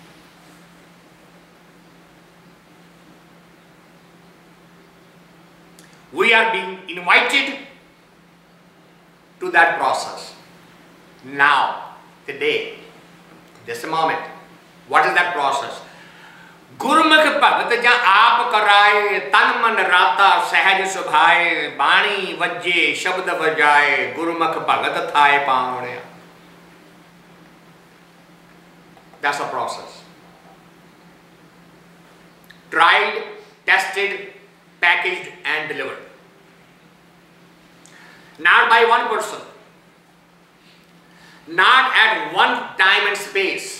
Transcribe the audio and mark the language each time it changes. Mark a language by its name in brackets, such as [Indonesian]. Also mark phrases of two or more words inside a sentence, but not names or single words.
[English] We are being invited to that process. Now, today, this moment. What is that process? [Punjabi] ਗੁਰਮੁਖਿ ਭਗਤਿ ਜਾ ਆਪਿ ਕਰਾਏ ਤਨੁ ਮਨੁ ਰਾਤਾ ਸਹਜਿ ਸੁਭਾਏ ਬਾਣੀ ਵਜੈ ਸਬਦਿ ਵਜੈ, ਗੁਰਮੁਖਿ ਭਗਤਿ ਥਾਇ ਪਾਵਣਿਆ. [English] That's the process. Tried, tested, packaged and delivered. Not by one person. Not at one time and space.